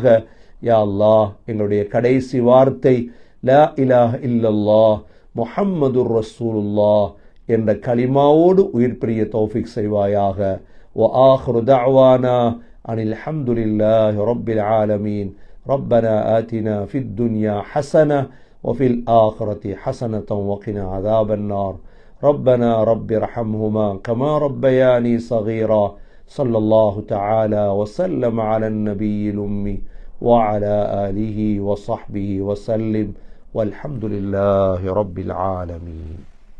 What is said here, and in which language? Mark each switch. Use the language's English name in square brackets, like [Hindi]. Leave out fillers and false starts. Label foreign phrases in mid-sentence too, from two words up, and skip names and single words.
[Tamil] யா அல்லாஹ், எங்களுடைய கடைசி வார்த்தை [Arabic] لا إله إلا الله محمد رسول الله [Tamil] என்ற கலிமாவோடு உயிர் பிரிய தௌஃபீக் செய்வாயாக. [Arabic] وآخر دعوانا أن الحمد لله رب العالمين. ربنا آتنا في الدنيا حسنة وفي الآخرة حسنة وقنا عذاب النار. ربنا رب ارحمهما كما ربياني صغيرا. صلى الله تعالى وسلم على النبي الأمي وعلى آله وصحبه وسلم والحمد لله رب العالمين.